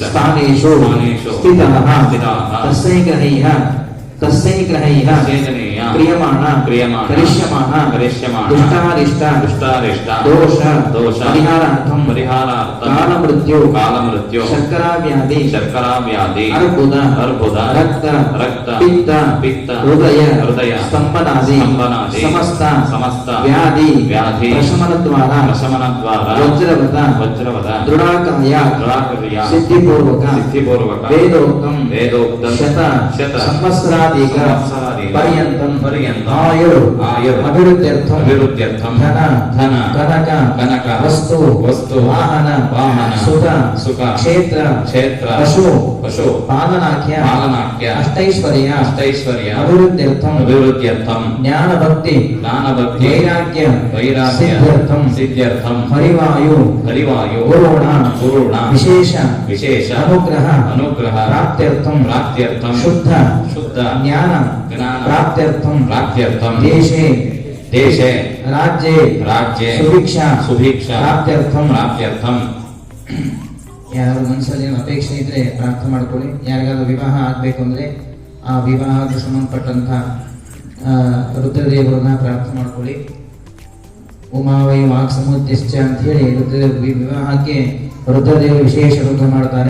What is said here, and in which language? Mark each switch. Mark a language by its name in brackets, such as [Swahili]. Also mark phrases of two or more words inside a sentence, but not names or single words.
[Sanskrit] ಸ್ಥಾನೇಷು ಸ್ಥಾನೇಷು ಸ್ಥಿತಾಃ ಸ್ಥಿತಾಃ ತಸ್ಯೈ ಗ್ರಹೈಃ ಸೇಜನೀಯ ಕ್ರಿಯಮಾಣ ಕ್ರಿಯಮಾಣ ಕರಿಷ್ಯಮಾಣ ಕರಿಷ್ಯಮಾಣ ದುಷ್ಟಾರಿಷ್ಟ ದುಷ್ಟಾರಿಷ್ಟ ದೋಷ ದೋಷ ಪರಿಹಾರಾರ್ಥಂ ಪರಿಹಾರಾರ್ಥಂ ಕಾಲಮೃತ್ಯು ಕಾಲಮೃತ್ಯು ಶರ್ಕರಾವ್ಯಾಧಿ ಶರ್ಕರಾ ವ್ಯಾಧಿ ಅರ್ಬುದ ಅರ್ಬುದ ರಕ್ತ ರಕ್ತ ಪಿತ್ತ ಪಿತ್ತ ಹೃದಯ ಹೃದಯ ಸ್ತಂಭನಾದಿ ಸ್ತಂಭನಾದಿ ಸಮಸ್ತ ಸಮಸ್ತ ವ್ಯಾಧಿ ವ್ಯಾಧಿ ಪ್ರಶಮನದ್ವಾರ ಪ್ರಶಮನದ್ವಾರ ವಜ್ರವತ ವಜ್ರವದ ದೃಢಾಕಾಯ ದೃಢಾಕರ್ಯ ಸಿದ್ಧಿಪೂರ್ವಕ ಸಿದ್ಧಿಪೂರ್ವಕ ವೇದೋಕ್ತಂ ವೇದೋಕ್ತಂ ಶತ ಶತ ಸಂವತ್ಸರಾಧಿಕ ಸಂವತ್ಸರಾಧಿಕ ಪರ್ಯಂತಂ ಪರ್ಯಂತಂ ಆಯುರ್ ಆಯುರ್ ಅಭಿವೃದ್ಧ್ಯರ್ಥಂ ಅಭಿವೃದ್ಧ್ಯರ್ಥಂ ಧನ ಧನ ಕನಕ ಕನಕ ವಸ್ತು ವಸ್ತು ವಾಹನ ವಾಹನ ಸುಖ ಸುಖ ಕ್ಷೇತ್ರ ಕ್ಷೇತ್ರ ಪಶು ಪಶು ಪಾಲನಾಖ್ಯ ಪಾಲನಾಖ್ಯ ಅಷ್ಟೈಶ್ವರ್ಯ ಅಷ್ಟೈಶ್ವರ್ಯ ಅಭಿವೃದ್ಧ್ಯರ್ಥಂ ಅಭಿವೃದ್ಧ್ಯರ್ಥಂ ಜ್ಞಾನ ಭಕ್ತಿ ಜ್ಞಾನಭಕ್ತಿ ವೈರಾಗ್ಯ ವೈರಾಗ್ಯ ಸಿದ್ಧ್ಯರ್ಥಂ ಸಿದ್ಧ್ಯರ್ಥಂ ಹರಿವಾಯು ಹರಿವಾಯು ಗುರುಣ ಗುರುಣ ವಿಶೇಷ ವಿಶೇಷ ಅನುಗ್ರಹ ಅನುಗ್ರಹ ಪ್ರಾಪ್ತ್ಯರ್ಥಂ ಪ್ರಾಪ್ತ್ಯರ್ಥಂ ಶುದ್ಧ ಶುದ್ಧ ಜ್ಞಾನ ಜ್ಞಾನ ಪ್ರಾಪ್ತ್ಯರ್ಥಂ ಪ್ರಾಪ್ತ್ಯರ್ಥಂ ದೇಶೇ ದೇಶೆ ರಾಜ್ಯೇ ರಾಜ್ಯೆ ಸುಭಿಕ್ಷಾ ಸುಭಿಕ್ಷಾ ಪ್ರಾಪ್ತ್ಯರ್ಥಂ ಪ್ರಾಪ್ತ್ಯರ್ಥಂ [Kannada] ಯಾರು ಮನಸ್ಸಲ್ಲಿ ಏನು ಅಪೇಕ್ಷೆ ಇದ್ರೆ ಪ್ರಾರ್ಥನೆ ಮಾಡ್ಕೊಳ್ಳಿ. ಯಾರಿಗಾದ್ರೂ ವಿವಾಹ ಆಗ್ಬೇಕು ಅಂದ್ರೆ ಆ ವಿವಾಹಕ್ಕೆ ಸಂಬಂಧಪಟ್ಟಂತ ರುದ್ರದೇವರನ್ನ ಪ್ರಾರ್ಥನೆ ಮಾಡ್ಕೊಳ್ಳಿ. [Sanskrit] ಉಮಾವೈ ವಾಕ್ ಸಮುದ್ಯಶ್ಚ [Kannada] ಅಂತ ಹೇಳಿ ವಿವಾಹಕ್ಕೆ ರುದ್ರದೇವರು ವಿಶೇಷ ಅನುಗ್ರಹ ಮಾಡ್ತಾರೆ.